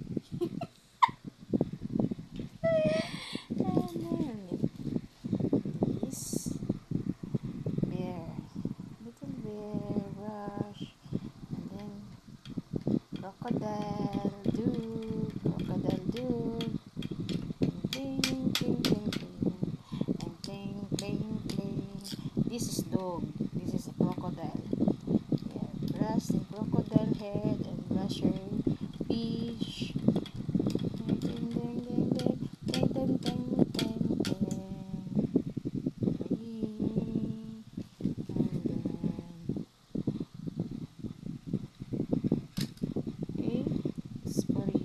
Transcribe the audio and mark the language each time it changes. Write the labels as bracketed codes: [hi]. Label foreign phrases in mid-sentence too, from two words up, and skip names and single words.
[en] This bear, little bear brush, and then crocodile dude, and ting, ting, ting, ting, and ting, ting, ting. This is dog, this is a crocodile. Yeah, brush the crocodile head and brush your fish. Ding, ding, ding, ding, ding, ding, ding, ding, ding. Okay, it's for you.